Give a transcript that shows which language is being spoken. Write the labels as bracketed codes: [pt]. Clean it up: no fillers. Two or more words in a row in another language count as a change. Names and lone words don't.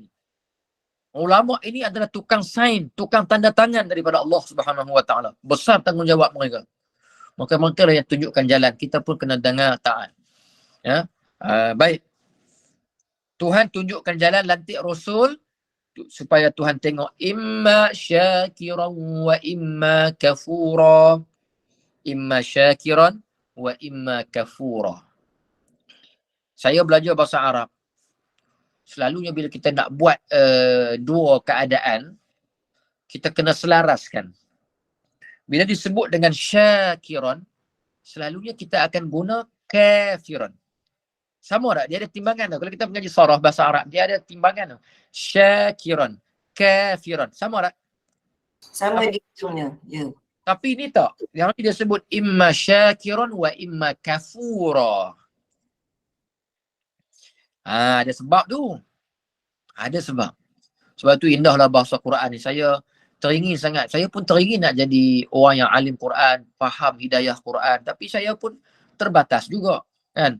[ms] Ulama ini adalah tukang sain, tukang tanda tangan daripada [ar] الله سبحانه وتعالى. [ms] Besar tanggungjawab mereka. Maka mereka lah yang tunjukkan jalan. Kita pun kena dengar taat. Ya. Baik. Tuhan tunjukkan jalan, lantik Rasul supaya Tuhan tengok [ar] إما شاكرا وإما كفورا. إما شاكرا وإما كفورا. [ms] Saya belajar bahasa Arab. Selalunya bila kita nak buat dua keadaan, kita kena selaraskan. Bila disebut dengan syakiran, selalunya kita akan guna kafiran. Sama tak? Dia ada timbangan tau. Kalau kita mengaji sarah bahasa Arab, dia ada timbangan tau. [ar] شاكرا، كافرا. [ms] Sama tak? Sama di ujungnya. Ya. Tapi ni tak. Yang ni dia sebut [ar] إما شاكرا وإما كفورا. [ms] Ada sebab tu. Ada sebab. Sebab tu indahlah bahasa Quran ni. Saya teringin sangat. Saya pun teringin nak jadi orang yang alim Quran, faham hidayah Quran. Tapi saya pun terbatas juga. Kan?